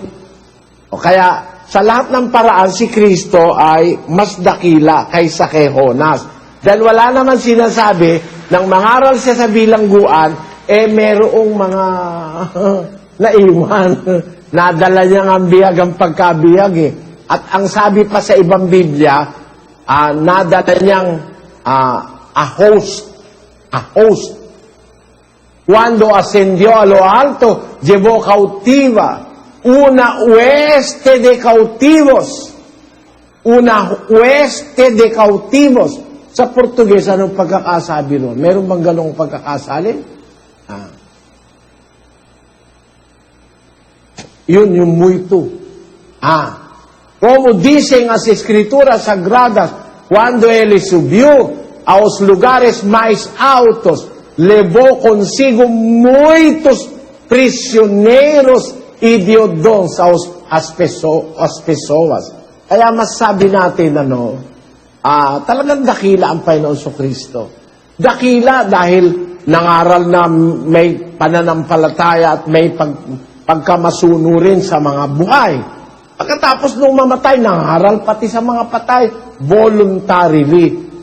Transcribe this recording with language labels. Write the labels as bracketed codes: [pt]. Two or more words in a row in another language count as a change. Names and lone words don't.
[tl] Kaya sa lahat ng paraan, si Kristo ay mas dakila kaysa kay Jonas. Dahil wala naman sinasabi, nang mangaral siya sa bilangguan, merong mga naiwan. Nadala niya ang bihag ang pagkabihag At ang sabi pa sa ibang Biblia, nadala niyang [en] a host. [es] Cuando ascendió a lo alto, llevó cautiva una hueste de cautivos. Una hueste de cautivos. [tl] Sa Portugues, anong pagkakasabi nun? Meron bang ganong pagkakasalin? Yun, yung muito. [es] Como dicen las Escrituras Sagradas, cuando Él subió a los lugares más altos, levó consigo muitos prisioneros y dio dons a las pessoas. [tl] Kaya masabi natin, talagang dakila ang Panginoon Kristo. Dakila dahil nangaral na may pananampalataya at may pagkamasuno rin sa mga buhay. Pagkatapos nung mamatay, nangaral pati sa mga patay, voluntarily.